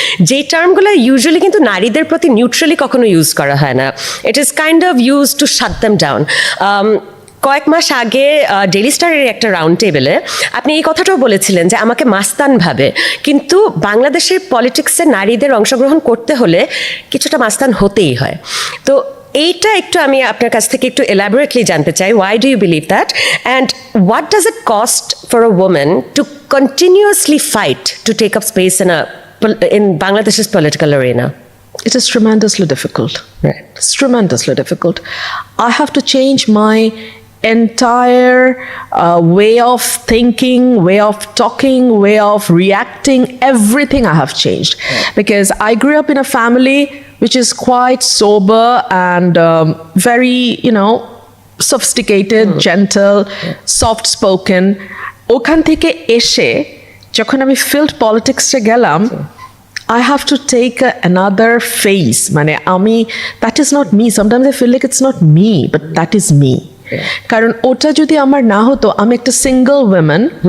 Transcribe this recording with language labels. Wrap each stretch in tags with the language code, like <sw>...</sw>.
<bn>যে টার্মগুলো ইউজুয়ালি কিন্তু নারীদের প্রতি নিউট্রালি কখনো ইউজ করা হয় না।</bn> <en>It is kind of used to shut them down.</en> <bn>কয়েক মাস আগে ডেইলি স্টারের একটা রাউন্ড টেবিলে আপনি এই কথাটাও বলেছিলেন যে আমাকে মাস্তান ভাবে, কিন্তু বাংলাদেশের পলিটিক্সে নারীদের অংশগ্রহণ করতে হলে কিছুটা মাস্তান হতেই হয়। তো এইটা একটু আমি আপনার কাছ থেকে একটু এলাবোরেটলি জানতে চাই,</bn> <en>why do you believe that, and what does it cost for a woman to continuously fight to take up space in Bangladesh's political arena? It is tremendously difficult. Right. It's tremendously difficult. I have to change my entire way of thinking, way of talking, way of reacting. Everything I have changed because I grew up in a family which is quite sober and very, sophisticated, gentle, soft-spoken.</en> <bn>ওখান থেকে এসে যখন আমি field politics-এ গেলাম,</bn> <en>I have to take another phase. মানে আমি, that is not me. Sometimes I feel like it's not me, but that is me.</en> <bn>কারণ ওটা যদি আমার না হতো, আমি একটা</bn> <en>single woman.</en>